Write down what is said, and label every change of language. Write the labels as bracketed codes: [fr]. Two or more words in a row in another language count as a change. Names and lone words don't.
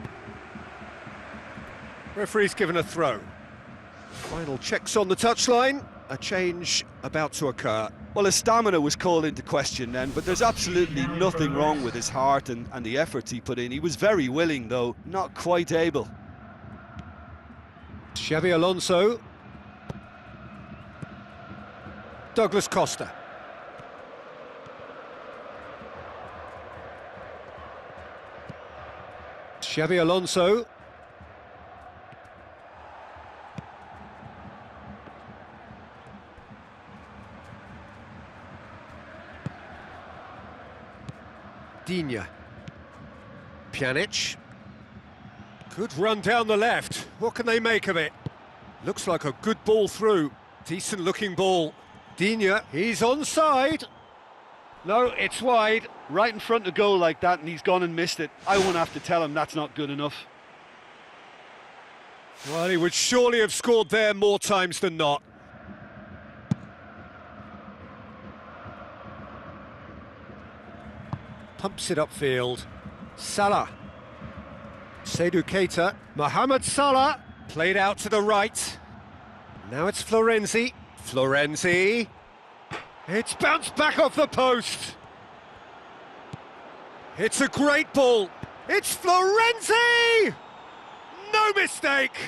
[en] Referee's given a throw. Final checks on the touchline. A change about to occur. Well, his stamina was called into question then, but there's absolutely nothing wrong with his heart and the efforts he put in. He was very willing, though, not quite able. Xabi Alonso. Douglas Costa. Xabi Alonso. Digne. Pjanic. Good run down the left. What can they make of it? Looks like a good ball through. Decent looking ball. Digne, he's onside. No, it's wide. Right in front of goal like that, and he's gone and missed it. I won't have to tell him that's not good enough. Well, he would surely have scored there more times than not. Pumps it upfield. Salah. Seydou Keita. Mohamed Salah. Played out to the right. Now it's Florenzi. Florenzi. It's bounced back off the post. It's a great ball. It's Florenzi! No mistake!